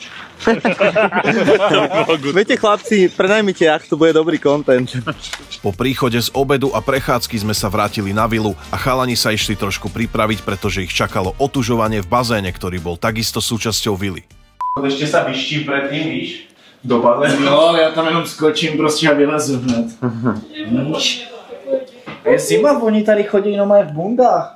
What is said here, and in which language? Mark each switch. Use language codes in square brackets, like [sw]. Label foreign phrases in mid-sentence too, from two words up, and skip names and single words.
[sk] Viete chlapci, prenajmite jachtu, bude dobrý content. Po príchode z obedu a prechádzky sme sa vrátili na vilu a chalani sa išli trošku pripraviť, pretože ich čakalo otužovanie v bazéne, ktorý bol takisto súčasťou vily. Ešte sa vyštím predtým, víš? [cs] Do bazénu. No, ja tam jenom skočím prostě a vylezu hned. Je zima, oni tady chodí jenom aj v bundách.